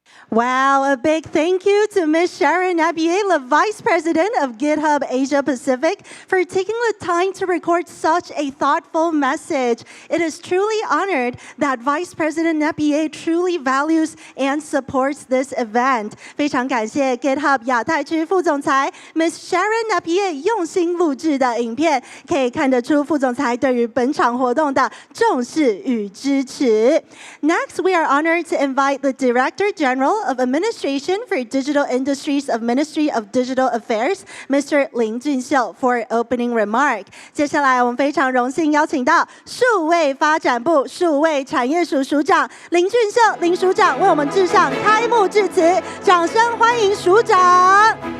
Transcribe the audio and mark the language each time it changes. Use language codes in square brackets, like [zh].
[en] Wow, a big thank you to Ms. Sharon, the Vice President of GitHub Asia Pacific, for taking the time to record such a thoughtful message. It is truly honored that Vice President Napier truly values and supports this event. [zh] 非常感谢 GitHub 亚太区副总裁 Ms. Sharon Napier 用心录制的影片，可以看得出副总裁对于本场活动的重视与支持。 [en] Next, we are honored to invite the Director General of Administration for Digital Industries of Ministry of Digital Affairs, Mr. 林俊秀 for opening remark. [zh] 接下来我们非常荣幸邀请到数位发展部数位产业署署长林俊秀林署长为我们致上开幕致辞，掌声欢迎署长。